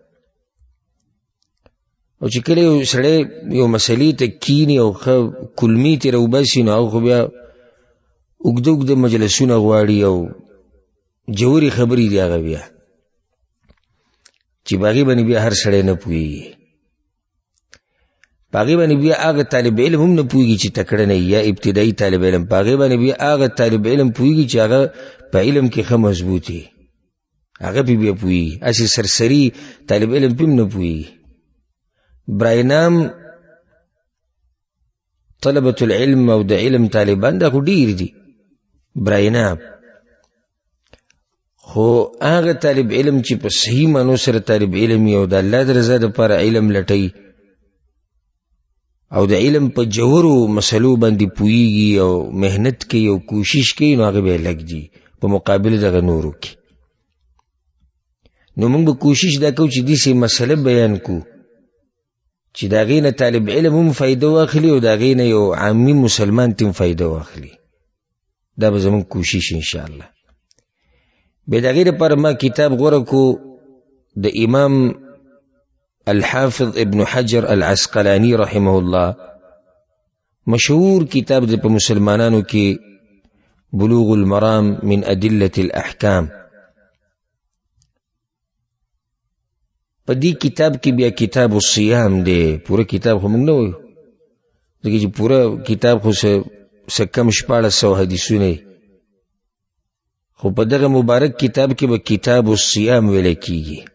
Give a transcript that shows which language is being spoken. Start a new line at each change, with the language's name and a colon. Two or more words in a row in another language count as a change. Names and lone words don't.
Pashto: او چې کله یو سړی یو مسلې ته کیني او ښه کلمې ترې راوباسي نو هغه خو بیا اوږده اوږده مجلسونه غواړي او جوړې خبرې دي هغه بیا چې په هغې باندې بیا هر سړی نه پوهېږي، په هغې باندې بیا هغه طالب علم هم نه پوهېږي چې تکړه نه یا ابتدایي طالب علم، په هغې باندې بیا هغه طالب علم پوهېږي چې هغه په علم کې ښه مضبوط وي، هغه پې بیا پوهېږي، هسې سرسري طالب علم پې هم نه پوهېږي.
Persian: برای نام
Arabic: طلبة العلم
Pashto: او د علم طالبان دا خو ډېر دي
Persian: برای نام،
Pashto: خو هغه طالب علم چې په صحیح معنو سره طالب علم وي او د الله د رضا دپاره علم لټوي او د علم په جوړو مسلو باندې پوهېږي او محنت کوي او کوشش کوي، نو هغه به یې لږ دي په مقابل دغه نورو کې. نو موږ به کوشش دا کوو چې داسې مسله بیان کو چې د هغې نه طالب علم هم فایده واخلي او د هغې نه یو عامي مسلمان ته هم فایده واخلي. دا به زموږ کوشش انشاءالله. بیا د هغې دپاره ما کتاب غوره کو د امام الحافظ ابن حجر العسقلاني رحمه الله، مشهور کتاب دی په مسلمانانو کې، بلوغ المرام من ادلة الاحکام. په دې کتاب کې بیا کتاب الصیام دی، پوره کتاب خو موږ نه وایو ځکه چې پوره کتاب خو څه کم 1400 حدیثونه دی، خو په دغه مبارک کتاب کې به کتاب الصیام ویلی کېږي،